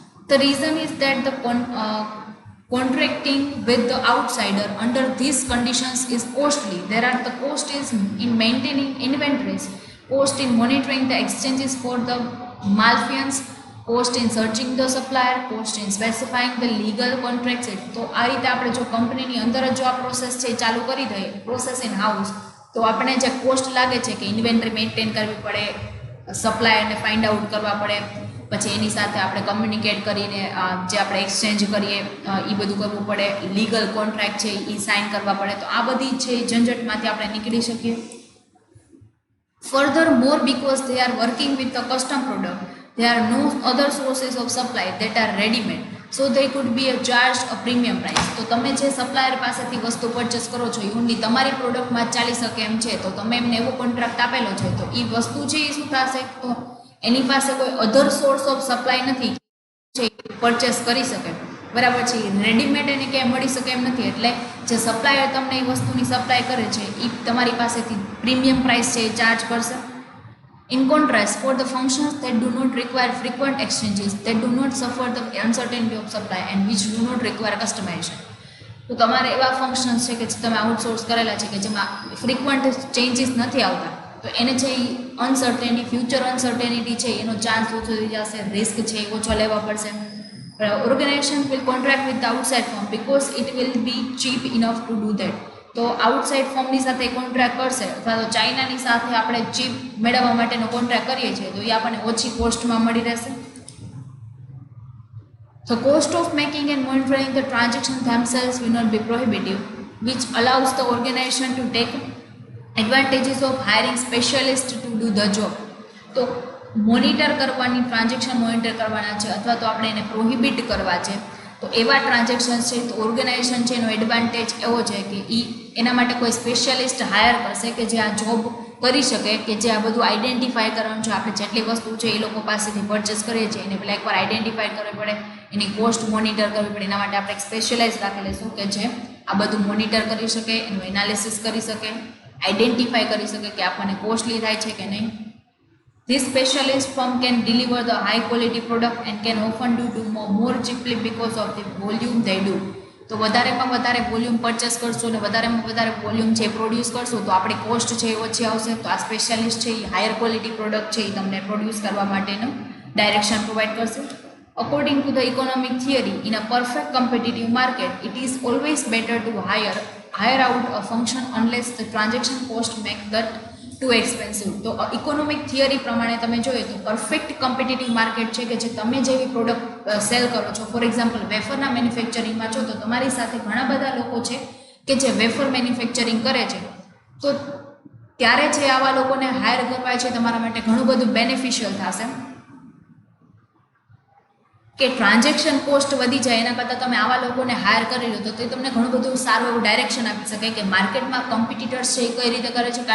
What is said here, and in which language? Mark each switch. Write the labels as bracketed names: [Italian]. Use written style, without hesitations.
[English] The reason is that the contracting with the outsider under these conditions is costly. There are the cost is in maintaining inventories, cost in monitoring the exchanges for the malfeasance, cost in searching the supplier, cost in specifying the legal contracts. [Gujarati] તો આ રીતે આપણે જો કંપનીની અંદર જ જો આ પ્રોસેસ છે ચાલુ કરી દઈએ પ્રોસેસ ઇન હાઉસ તો આપણે જે કોસ્ટ લાગે છે કે ઇન્વેન્ટરી મેન્ટેન કરવી પડે, સપ્લાયરને ફાઇન્ડ આઉટ કરવા પડે, પછી એની સાથે આપણે કમ્યુનિકેટ કરીને જે આપણે એક્સચેન્જ કરીએ એ બધું કરવું પડે, લીગલ કોન્ટ્રાક્ટ છે એ સાઇન કરવા પડે. તો આ બધી છે ઝંઝટમાંથી આપણે નીકળી શકીએ. [English] Furthermore because they are working with a custom product, there are no other sources of supply that are ready made, so they could be charged a premium price. [Gujarati] તો તમે જે સપ્લાયર પાસેથી વસ્તુ પરચેસ કરો છો એ only તમારી પ્રોડક્ટમાં ચાલી શકે એમ છે, તો તમે એમને એવો કોન્ટ્રાક્ટ આપેલો છે, તો એ વસ્તુ છે એ શું થશે, તો એની પાસે કોઈ અધર સોર્સ ઓફ સપ્લાય નથી જે પરચેસ કરી શકે, બરાબર છે. રેડીમેડ એને ક્યાંય મળી શકે એમ નથી, એટલે જે સપ્લાયર તમને એ વસ્તુની સપ્લાય કરે છે એ તમારી પાસેથી પ્રીમિયમ પ્રાઇસ છે એ ચાર્જ કરશે. [English] In contrast, for the functions that do not require frequent exchanges, that do not suffer the uncertainty of supply and which do not require customization. [Gujarati] તો તમારે એવા ફંક્શન્સ છે કે જે તમે આઉટસોર્સ કરેલા છે કે જેમાં ફ્રીક્વન્ટ ચેન્જીસ નથી આવતા, તો એને છે એ અનસર્ટેનિટી, ફ્યુચર અનસર્ટેનિટી છે એનો ચાન્સ ઓછો થઈ જશે, રિસ્ક છે એ ઓછો લેવા પડશે. [English] Organisation will contract with outside firm because it will be cheap enough to do that. [Gujarati] તો આઉટસાઇડ ફર્મની સાથે કોન્ટ્રાક્ટ કરશે અથવા તો ચાઇનાની સાથે આપણે ચીપ મેળવવા માટેનો કોન્ટ્રાક્ટ કરીએ છીએ તો એ આપણને ઓછી કોસ્ટમાં મળી રહેશે. [English] The cost of making and monitoring the transactions themselves will not be prohibitive, which allows the organization to take advantages of hiring specialists to do the job. [Gujarati] તો મોનિટર કરવાની, ટ્રાન્ઝેક્શન મોનિટર કરવાના છે અથવા તો આપણે એને પ્રોહિબિટ કરવા છે, તો એવા ટ્રાન્ઝેક્શન છે તો ઓર્ગેનાઇઝેશન છે એનો એડવાન્ટેજ એવો છે કે એના માટે કોઈ સ્પેશિયલિસ્ટ હાયર કરશે કે જે આ જોબ કરી શકે, કે જે આ બધું આઈડેન્ટિફાય કરવાનું છે, આપણે જેટલી વસ્તુ છે એ લોકો પાસેથી પરચેસ કરીએ છીએ એને પહેલાં એકવાર આઈડેન્ટિફાય કરવી પડે, એની કોસ્ટ મોનિટર કરવી પડે. એના માટે આપણે એક સ્પેશિયલાઇઝ રાખી લઈશું કે જે આ બધું મોનિટર કરી શકે, એનું એનાલિસિસ કરી શકે, આઈડેન્ટિફાય કરી શકે કે આપણને કોસ્ટલી થાય છે કે નહીં. [English] This specialist firm can deliver the high quality product and can often do more cheaply because of the volume they do. [Gujarati] તો વધારેમાં વધારે વોલ્યુમ પરચેસ કરશો અને વધારેમાં વધારે વોલ્યુમ છે પ્રોડ્યુસ કરશો તો આપણી કોસ્ટ છે એ ઓછી આવશે. તો આ સ્પેશિયાલિસ્ટ છે એ હાયર ક્વોલિટી પ્રોડક્ટ છે એ તમને પ્રોડ્યુસ કરવા માટેનું ડાયરેક્શન પ્રોવાઈડ કરશે. [English] According to the economic theory, in a perfect competitive market, it is always better to hire out a function unless the transaction cost make that too expensive. [Gujarati] તો economic theory પ્રમાણે તમે જોઈએ તો perfect competitive market છે કે જે તમે જેવી પ્રોડક્ટ સેલ કરો છો, ફોર એક્ઝામ્પલ વેફરના મેન્યુફેક્ચરિંગમાં છો તો તમારી સાથે ઘણા બધા લોકો છે કે જે વેફર મેન્યુફેક્ચરિંગ કરે છે, તો ત્યારે જે આવા લોકોને હાયર કરવા છે તમારા માટે ઘણું બધું બેનિફિશિયલ થશે કે ટ્રાન્ઝેક્શન કોસ્ટ વધી જાય એના કરતાં તમે આવા લોકોને હાયર કરી લો તો તે તમને ઘણું બધું સારું એવું ડાયરેક્શન આપી શકે કે માર્કેટમાં કોમ્પિટિટર્સ છે એ કઈ રીતે કરે છે.